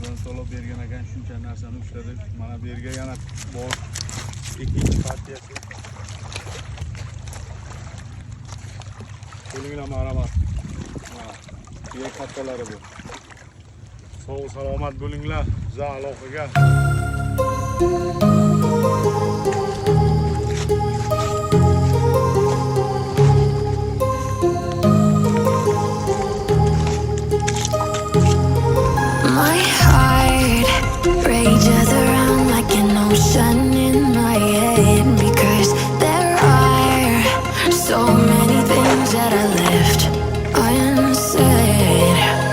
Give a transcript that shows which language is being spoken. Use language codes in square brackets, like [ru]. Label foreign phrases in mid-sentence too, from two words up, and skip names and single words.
[uz] Bugun to'lab bergan ekan shuncha narsani ushladik. Mana bu yerga yana bor ikkinchi partiyasi. Qo'linglar marhamat. Mana bu kattalari bu. Sog' salomat bo'linglar. Biza aloqaga. [en] My heart rages around like an ocean in my head because there are so many things that I left unsaid.